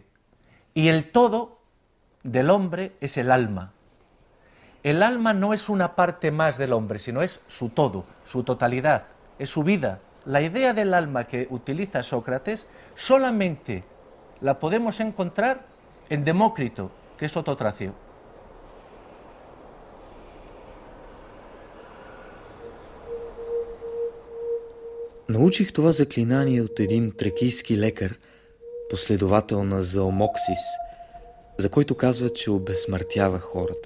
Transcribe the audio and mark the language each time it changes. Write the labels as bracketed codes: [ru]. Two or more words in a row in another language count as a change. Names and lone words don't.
[es] Y el todo del hombre es el alma. El alma no es una parte más del hombre, sino es su todo, su totalidad, es su vida. La idea del alma que utiliza Sócrates solamente la podemos encontrar en Demócrito, que es otro tracio. [bg] Научих това заклинание от един тракийски лекар, последовател на Заомоксис, за който казва, че обезсмъртява хората.